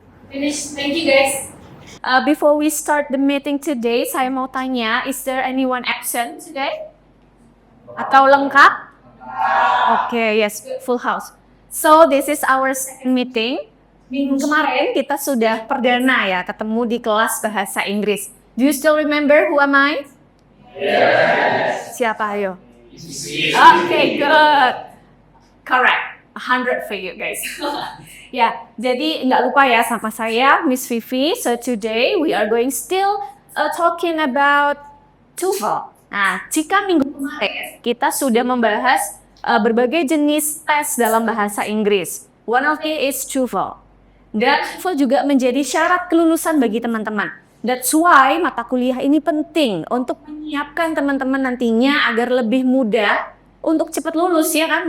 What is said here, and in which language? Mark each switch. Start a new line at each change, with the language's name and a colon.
English: Finish. Thank you guys. Before we start the meeting today,
Indonesian: saya mau tanya,
English: is there anyone absent today?
Indonesian: Atau lengkap?
English: Okay, yes, full house. So this is our second meeting.
Indonesian: Minggu kemarin kita sudah perdana ya ketemu di kelas bahasa Inggris.
English: Do you still remember who am I? Yes.
Indonesian: Siapa ayo?
English: Okay, good. Correct.
Indonesian: 100 for you guys. Ya, jadi nggak lupa ya sama saya, Miss Vivi.
English: So today we are going still talking about TOEFL.
Indonesian: Nah, jika minggu kemarin kita sudah membahas berbagai jenis tes dalam bahasa Inggris.
English: One of it is TOEFL.
Indonesian: Dan TOEFL juga menjadi syarat kelulusan bagi teman-teman. That's why mata kuliah ini penting untuk menyiapkan teman-teman nantinya agar lebih mudah untuk cepat lulus, ya kan?